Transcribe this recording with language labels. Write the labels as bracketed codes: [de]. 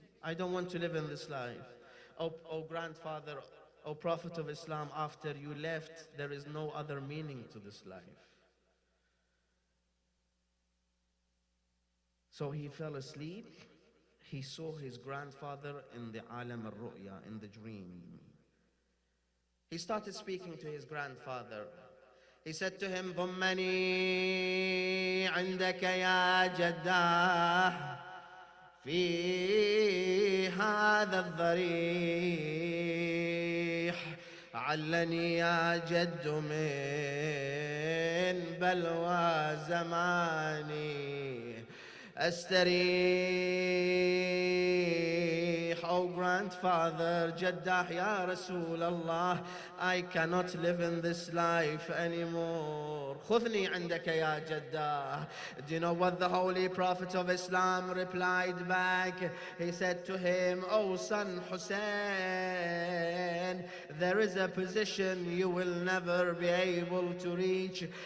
[en] I don't want to live in this life. Oh grandfather, oh Prophet of Islam, after you left, there is no other meaning to this life." So he fell asleep. He saw his grandfather in the alam al-ru'ya, in the dream. He started speaking to his grandfather. He said to him, [ar] "ضمني عندك يا جداه في هذا الضريح علني يا جد من بلوى زماني أستريح." [en] Oh grandfather, Jaddah, Ya Rasulullah, I cannot live in this life anymore. [ar] خذني عندك يا جداه. [en] Do you know what the Holy Prophet of Islam replied back? He said to him, "Oh son Hussein, there is a position you will never be able to reach.